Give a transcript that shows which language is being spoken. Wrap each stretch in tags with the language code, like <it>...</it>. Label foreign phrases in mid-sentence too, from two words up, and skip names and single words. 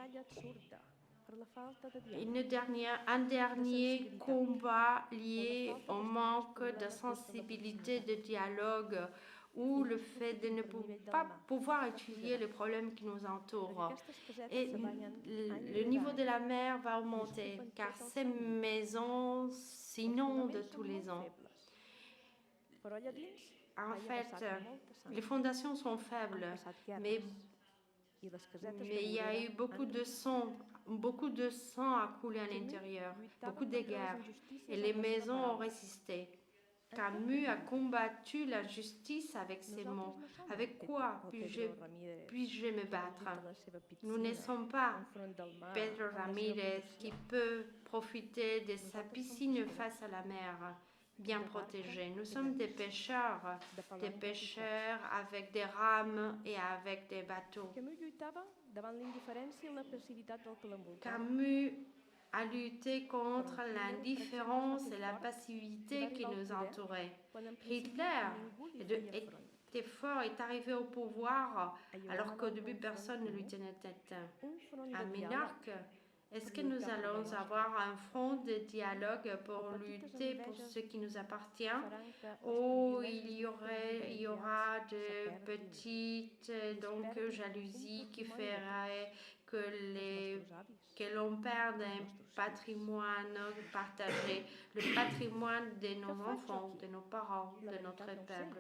<fr>Un dernier combat lié au manque de sensibilité, de dialogue, ou le fait de ne pas pouvoir étudier les problèmes qui nous entourent. Et le niveau de la mer va augmenter, car ces maisons s'inondent tous les ans.</fr> <ca>Però allà dins</ca> <fr>En</fr> <ca>hi ha</ca> <fr>fait,</fr> <ca>passat molta sang.</ca> <fr>les fondations sont</fr> <ca>Han</ca> <fr>faibles,</fr> <ca>passat</ca> <fr>mais,</fr> <ca>guerres. I les casetes de</ca> <fr>mais il y a eu</fr> <ca>Morera</ca> <fr>beaucoup de sang a coulé à l'intérieur, beaucoup de guerres, et les maisons ont résisté. Camus a combattu la justice avec ses mots. Avec quoi puis-je me battre? Nous ne sommes pas Pedro Ramirez qui peut profiter de sa piscine face à la mer, bien protégée. Nous sommes des pêcheurs avec des rames et avec des bateaux.</fr> <ca>Camus lluitava davant l'indiferència i la passivitat del que l'envoltava.</ca> <fr>Camus a lutté contre l'indifférence et la passivité qui nous entourait. Hitler était fort, est arrivé au pouvoir alors qu'au début personne ne lui tenait tête. À Minorque, est-ce que nous allons avoir un front de dialogue pour lutter pour ce qui nous appartient, ou il y aura de petites jalousies qui feraient que l'on perde un patrimoine partagé, le patrimoine de nos enfants, de nos parents, de notre peuple?</fr>